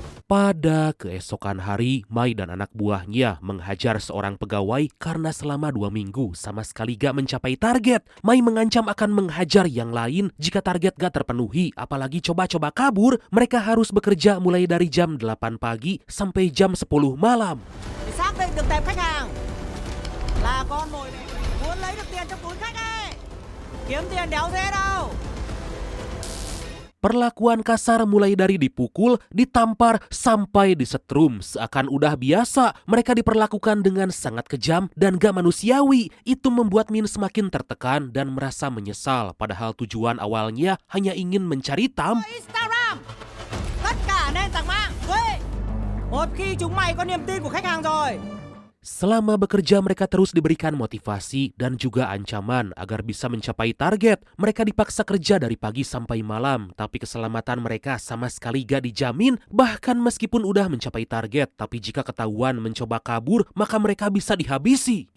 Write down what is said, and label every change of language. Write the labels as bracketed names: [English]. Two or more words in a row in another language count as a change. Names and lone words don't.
[Indonesian] Pada keesokan hari, Mai dan anak buahnya menghajar seorang pegawai karena selama 2 minggu sama sekali gak mencapai target. Mai mengancam akan menghajar yang lain jika target gak terpenuhi, apalagi coba-coba kabur. Mereka harus bekerja mulai dari jam 8 pagi sampai jam 10 malam. [Vietnamese] Để xác định được tệp khách hàng là con mồi này muốn lấy được tiền trong túi khách ấy. Kiếm tiền đéo dễ đâu. [Indonesian] Perlakuan kasar mulai dari dipukul, ditampar, sampai disetrum. Seakan udah biasa, mereka diperlakukan dengan sangat kejam dan gak manusiawi. Itu membuat Min semakin tertekan dan merasa menyesal. Padahal tujuan awalnya hanya ingin mencari tam. [Vietnamese] Instagram, tất cả nền tảng mạng thuê. Một khi chúng mày có niềm tin của khách hàng rồi. [Indonesian] Selama bekerja mereka terus diberikan motivasi dan juga ancaman agar bisa mencapai target. Mereka dipaksa kerja dari pagi sampai malam, tapi keselamatan mereka sama sekali gak dijamin. Bahkan meskipun udah mencapai target, tapi jika ketahuan mencoba kabur, maka mereka bisa dihabisi.